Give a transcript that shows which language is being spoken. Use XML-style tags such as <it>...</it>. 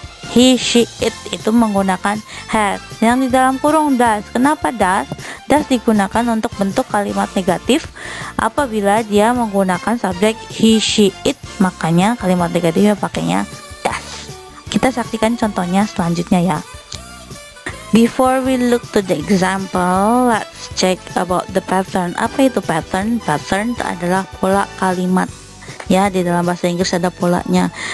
<id>He, she, it itu menggunakan has. Yang di dalam kurung does. Kenapa does? Does digunakan untuk bentuk kalimat negatif apabila dia menggunakan subjek he, she, it, makanya kalimat negatifnya pakainya does. Kita saksikan contohnya selanjutnya ya.</id> <en>Before we look to the example, let's check about the pattern.</en> <id>Apa itu pattern? Pattern adalah pola kalimat. Ya, di dalam bahasa Inggris ada polanya.</id>